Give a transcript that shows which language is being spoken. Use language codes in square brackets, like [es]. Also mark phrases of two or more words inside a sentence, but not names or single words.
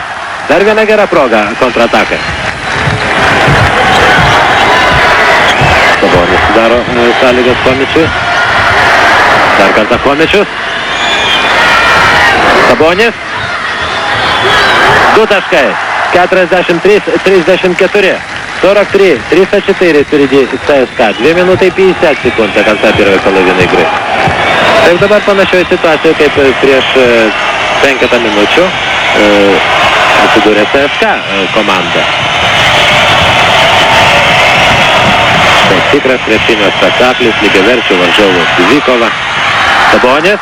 [lt] Dar viena gera proga kontratakai. Sabonis sudaro sąlygas Chomičiui. Dar kartą Chomičius. Sabonis. 2 taškai. 43-34. [ru] 43-34 впереди ЦСКА. 2 минуты 50 секунд до конца первой половины игры. [lt] Так dabar panašioje situacijoje kaip prieš 5 minučių atsidūrė CSKA komanda. Tai tikras krepšinio spektaklis, lygiaverčių varžovų dvikova. Sabonis.